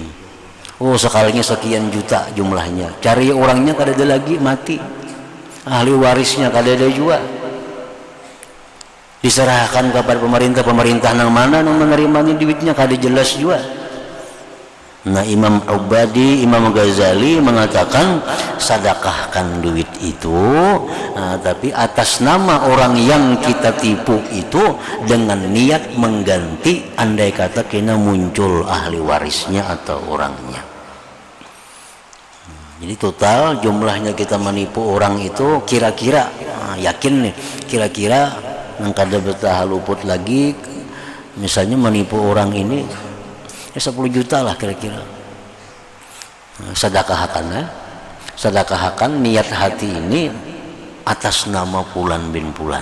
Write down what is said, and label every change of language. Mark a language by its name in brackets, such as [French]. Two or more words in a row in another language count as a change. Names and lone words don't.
[Indonesian] Oh sekalinya sekian juta jumlahnya. Cari orangnya kada ada lagi, mati. Ahli warisnya kada ada juga. Diserahkan kepada pemerintah yang mana yang menerimanya duitnya kada jelas juga. Nah Imam Ubadi, Imam Ghazali mengatakan sedekahkan duit itu, tapi atas nama orang yang kita tipu itu dengan niat mengganti, andai kata kena muncul ahli warisnya atau orangnya. Jadi total jumlahnya kita menipu orang itu kira-kira, yakin nih, kira-kira yang kada betah luput lagi, misalnya menipu orang ini 10 juta lah kira-kira. Sedekahkan niat hati ini atas nama Pulan bin Pulan.